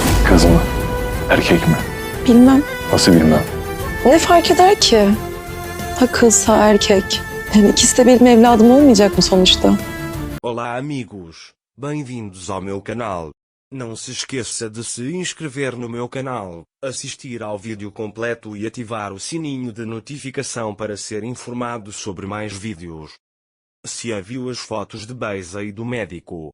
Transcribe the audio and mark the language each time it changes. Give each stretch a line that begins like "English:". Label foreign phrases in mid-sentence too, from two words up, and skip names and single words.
Turkish: Kız mı? Erkek mi? Bilmem. Nasıl bilmem. Ne fark eder ki? Ha kız ha erkek. Yani ikisi de benim evladım olmayacak mı sonuçta?
Portuguese: Olá amigos, bem-vindos ao meu canal. Não se esqueça de se inscrever no meu canal, assistir ao vídeo completo e ativar o sininho de notificação para ser informado sobre mais vídeos. Cian viu as fotos de Beyza e do médico.